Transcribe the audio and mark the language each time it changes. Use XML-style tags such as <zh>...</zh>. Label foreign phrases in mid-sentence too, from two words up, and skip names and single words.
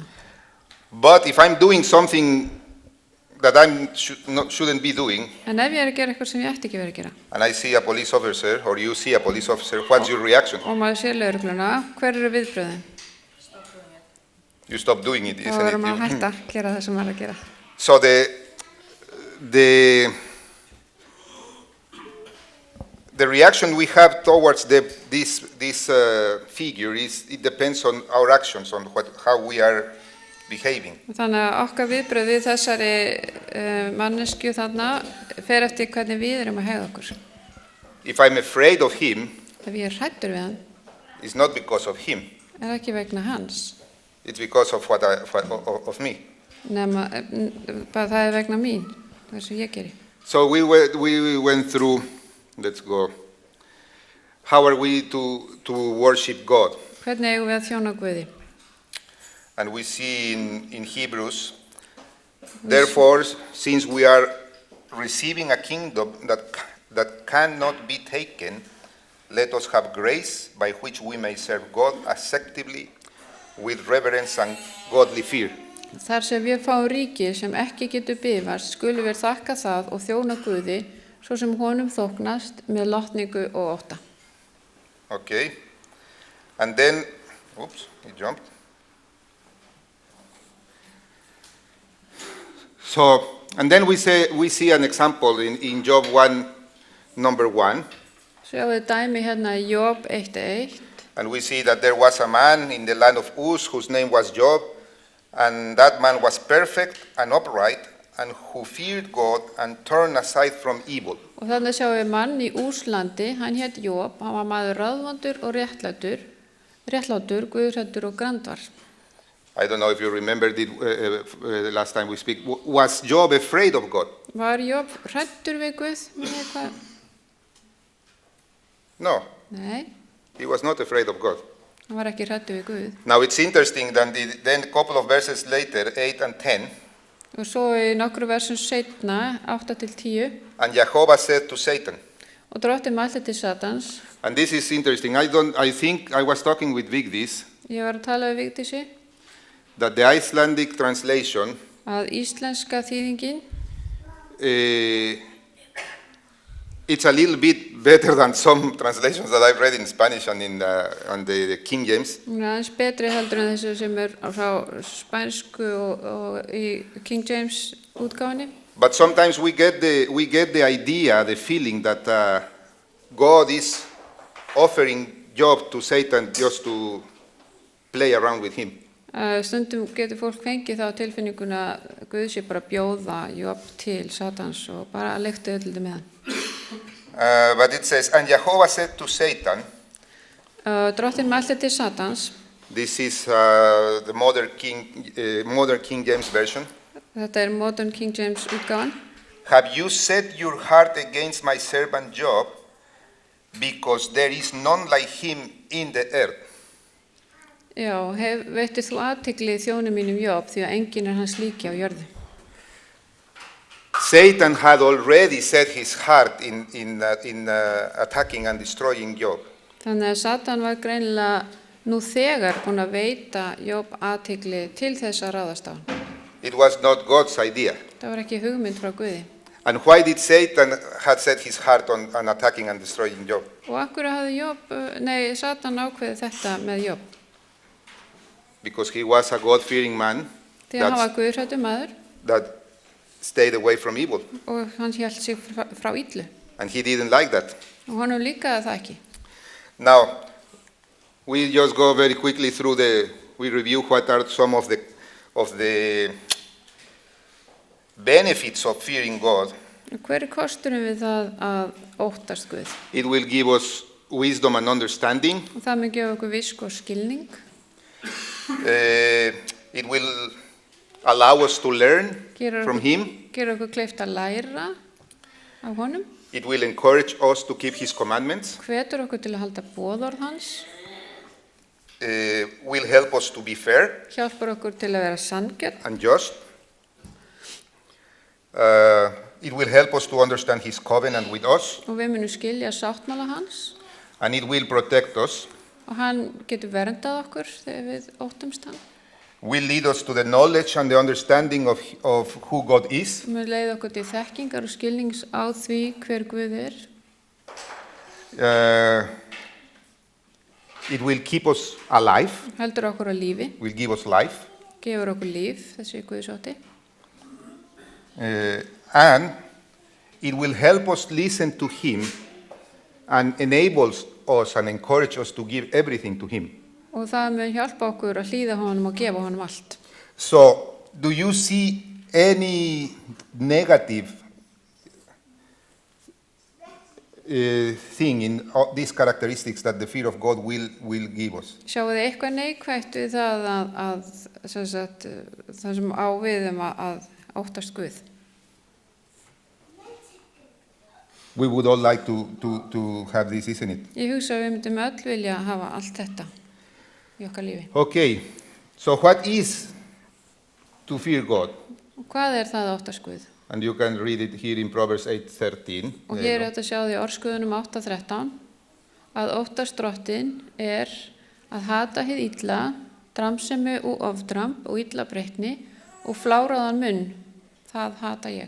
<en>But if I'm doing something that I shouldn't be doing,</en> <is>En ef ég að gera eitthvað sem ég ætti ekki verið að gera,</is> <en>and I see a police officer, or you see a police officer, what's your reaction?</en> <is>og maður sé lögregluna, hver eru viðbröðin?</is> <en>You stop doing it,</en> <is>Þá</is> <en>isn't</en> <is>verður maður að</is> <en>it?</en> <is>hætta að gera það sem maður er að gera.</is> <en>So the reaction we have towards this figure it depends on our actions, on how we are behaving.</en> <is>Þannig að okkar viðbröð við þessari manneskju þarna fer eftir hvernig við erum að hegða okkur.</is> <en>If I'm afraid of him,</en> <is>Ef ég er hræddur við hann,</is> <en>it's not because of him,</en> <is>er ekki vegna hans,</is> <en>it's because of of me.</en> <is>nema bara það er vegna mín, það sem ég geri.</is> <en>So we went through, let's go, how are we to worship God?</en> <is>Hvernig eigum við að þjóna Guði?</is> <en>And we see in Hebrews, therefore, since we are receiving a kingdom that cannot be taken, let us have grace by which we may serve God acceptably with reverence and godly fear.</en> <is>Þar sem við fáum ríki sem ekki getur bifast, skulum við þakka það og þjóna Guði, svo sem honum þóknast með lotningu og ótta.</is> <en>Okay. And then, oops, he jumped. So, and then we see an example in Job 1, number 1.</en> <is>Sjáum við dæmi hérna í Job 1:1.</is> <en>And we see that there was a man in the land of Uz whose name was Job, and that man was perfect and upright, and who feared God and turned aside from evil.</en> <is>Og þannig sjáum við mann í Úslandi, hann hét Job, hann var maður ráðvondur og réttlátur, guðhræddur og grandvar.</is> <en>I don't know if you remembered it the last time we speak. Was Job afraid of God?</en> <is>Var Job hræddur við Guð?</is> <en>No,</en> <is>Nei,</is> <en>he was not afraid of God.</en> <is>hann var ekki hræddur við Guð.</is> <en>Now it's interesting that then a couple of verses later, 8 and 10,</en> <is>Og svo í nokkru versum seinna, 8-10,</is> <en>and Jehovah said to Satan,</en> <is>og drottinn mælti til Satans.</is> <en>and this is interesting. I think I was talking with Vigdis</en> <is>Ég var að tala við Vigdísi</is> <en>that the Icelandic translation</en> <is>að íslenska þýðingin,</is> <en>it's a little bit better than some translations that I've read in Spanish and in on the King James.</en> <is>hún er aðeins betri heldur en þessu sem er frá spænsku og í King James útgáfinni.</is> <en>But sometimes we get the idea, the feeling that God is offering Job to Satan just to play around with him.</en> <is>Stundum getur fólk fengið þá tilfinninguna að Guð sé bara að bjóða Job til Satans og bara að leikta öllu með hann.</is> <en>But it says, and Jehovah said to Satan,</en> <is>Drottinn mælti til Satans,</is> <en>this is the modern King James version,</en> <is>þetta er Modern King James útgáfan,</is> <en>have you set your heart against my servant Job, because there is none like him in the earth?</en> <is>já, veitir þú athygli þjóni mínum Job því að enginn er hans líki á jörðu.</is> <en>Satan had already set his heart in attacking and destroying Job.</en> <is>Þannig að Satan var greinilega nú þegar búinn að veita Job athygli til þess að ráðast á hann.</is> <en>It was not God's idea.</en> <is>Það var ekki hugmynd frá Guði.</is> <en>And why did Satan had set his heart on attacking and destroying Job?</en> <is>Og af hverju hafði Satan ákveðið þetta með Job?</is> <en>Because he was a God-fearing man</en> <is>Því að hann var guðhræddur maður</is> <en>that stayed away from evil.</en> <is>og hann hélt sig frá illu.</is> <en>And he didn't like that.</en> <is>Og honum líkaði það ekki.</is> <en>Now, we just go very quickly through we review what are some of the benefits of fearing God.</en> <is>Hver er kosturinn við það að óttast Guð?</is> <en>It will give us wisdom and understanding.</en> <is>Og það mun gefa okkur visku og skilning.</is> <en>It will allow us to learn from him.</en> <is>Gera okkur kleift að læra af honum.</is> <en>It will encourage us to keep his commandments.</en> <is>Hvetur okkur til að halda boðorð hans.</is> <en>Will help us to be fair</en> <is>Hjálpar okkur til að vera sanngjörn.</is> <en>and just. It will help us to understand his covenant with us,</en> <is>Og við munum skilja sáttmála hans.</is> <en>and it will protect us.</en> <is>Og hann getur verndað okkur þegar við óttumst hann.</is> <en>Will lead us to the knowledge and the understanding of who God is.</en> <is>Mun leiða okkur til þekkingar og skilnings á því hver Guð er.</is> <en>It will keep us alive,</en> <is>Heldur okkur á lífi.</is> <en>will give us life,</en> <is>Gefur okkur líf, þessi Guðsótti.</is> <en>and it will help us listen to him and enables us and encourage us to give everything to him.</en> <is>Og það mun hjálpa okkur að hlýða honum og gefa honum allt.</is> <en>So, do you see any negative thing in these characteristics that the fear of God will give us?</en> <is>Sjáu þið eitthvað neikvætt við það það sem á við að óttast Guð?</is> <en>We would all like to have this, isn't it?</en> <is>Ég hugsa að við myndum öll vilja hafa allt þetta í okkar lífi.</is> <en>Okay, so what is to fear God?</en> <is>Og hvað er það að óttast Guð?</is> <en>And you can read it here in Proverbs 8:13.</en> <is>Og hér er þetta að sjá því orðskuðunum 8:13 að óttast drottinn er að hata hið illa, dramsemi og ofdramb og illa breytni og fláráðan munn, það hata ég.</is>